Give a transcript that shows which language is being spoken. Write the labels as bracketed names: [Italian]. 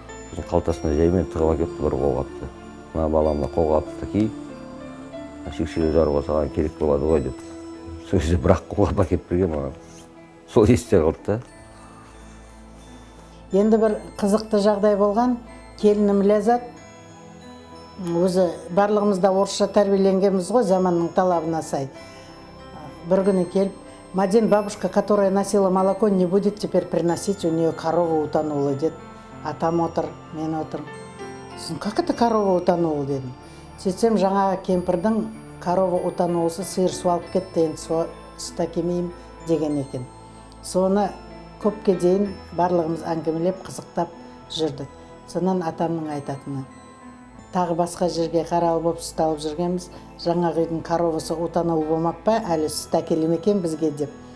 [Kazakh] Сосын қалтасына жаймен тығыла кетті бір қолғапты. Мына баламда қолғапты ки, сексеуіл жаруға саған керек болады ғой деп. Сол кезде бір-ақ қолғап әкеп берген маған. Сол есте қалды да. Енді бір қызықты жағдай болған, келінім Ләззат, өзі барлығымызда орысша тәрбиеленгенбіз ғой, заманның талабына сай. Бір күні келіп, [Russian] Мадин, бабушка, которая носила молоко, не будет теперь приносить, у нее корову утонула, дед. [Kazakh] Атам отыр, мен отыр. [Russian] Как это корова утонула дедім. [Kazakh] Сөйтсем жаңағы кемпірдің корова утонулысы сиыр суалып кетті, енді сүт әкелмеймін деген екен. Соны көпке дейін барлығымыз әңгімелеп қызықтап жүрдік. Сонан атамның айтатыны. Тағы басқа жерге қаралы болып сүт алып жүргенбіз, жаңағы үйдің коровасы утонулы болмап па, әлі сүт әкеле ме екен бізге деп.